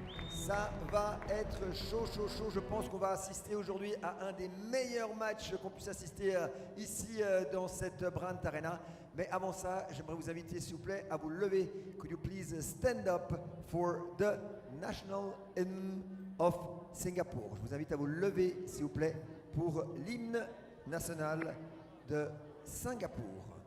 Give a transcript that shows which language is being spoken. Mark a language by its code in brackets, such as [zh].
[fr] Ça va être chaud. Je pense qu'on va assister aujourd'hui à un des meilleurs matchs qu'on puisse assister ici dans cette Brandt Arena. Mais avant ça, j'aimerais vous inviter, s'il vous plaît, à vous lever. [en] Could you please stand up for the national hymn of Singapore? [fr] Je vous invite à vous lever, s'il vous plaît, pour l'hymne national de Singapour.